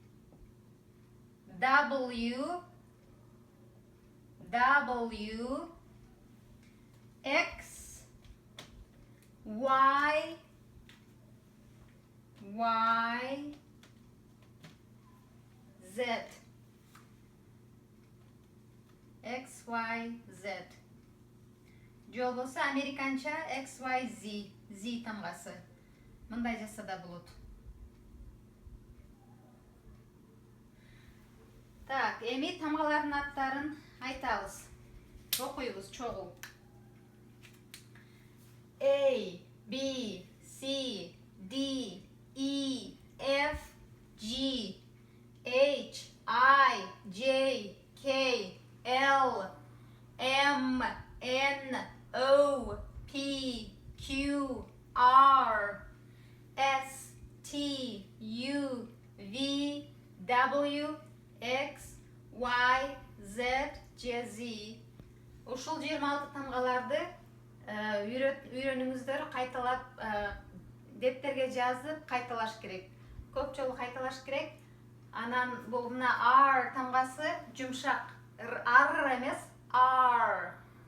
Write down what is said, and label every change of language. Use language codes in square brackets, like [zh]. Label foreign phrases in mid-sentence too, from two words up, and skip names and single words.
[en] W, X, Y, Z. X, Y, Z. [ky] Жол болсо американча X, Y, Z тамгасы. Мындай жазса да болот. Так, эми тамгалардын аттарын айтабыз. Окуйбуз чогуу. [en] A, B, C, D, E, F, G, H, I, J, K, L, M, N, O, P, Q, R, S, T, U, V, W, X, Y, Z, Z. [ky] Ушул 26 тамгаларды үйрөнүңүздөр, кайталап дептерге жазып кайталаш керек. Көп жолу кайталаш керек. Анан бул мына R тамгасы жумшак. R эмес, R.